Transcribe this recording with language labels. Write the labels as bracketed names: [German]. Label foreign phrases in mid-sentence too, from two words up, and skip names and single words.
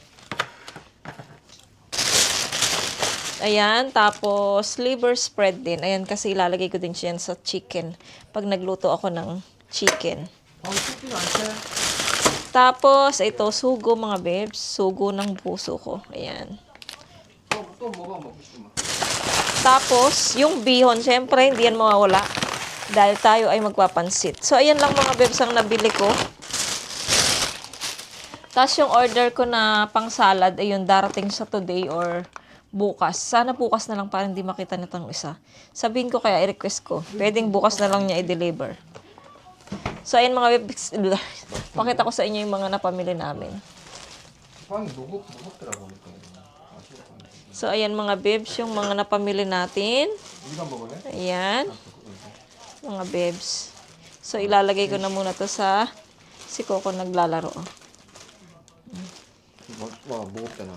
[Filipino] Ayan, tapos liver spread din. Ayan, kasi ilalagay ko din siya sa chicken pag nagluto ako ng chicken. Tapos, ito, sugo, mga bebs. Sugo ng puso ko. Ayan. [Korean] 또 뭐가 먹고 싶으면. [Filipino] Tapos, yung bihon, syempre, hindi yan mawawala. Dahil tayo ay magpapansit. So, ayan lang mga bebs ang nabili ko. Tapos, yung order ko na pang salad, ayun, darating sa today or bukas. Sana bukas na lang para hindi makita nitong isa. Sabihin ko kaya, i-request ko. Pwedeng bukas na lang niya i-deliver. So, ayan mga bebs. Pakita ko sa inyo yung mga napamili namin. [Korean] 빵이 무겁더라고 보니까. [Filipino] So, ayan mga bebs, yung mga napamili natin. [Korean] 이거 먹을래? [Filipino] Ayan. Mga bebs. So, ilalagay ko na muna to sa si Coco naglalaro. [Korean] 와 무겁잖아.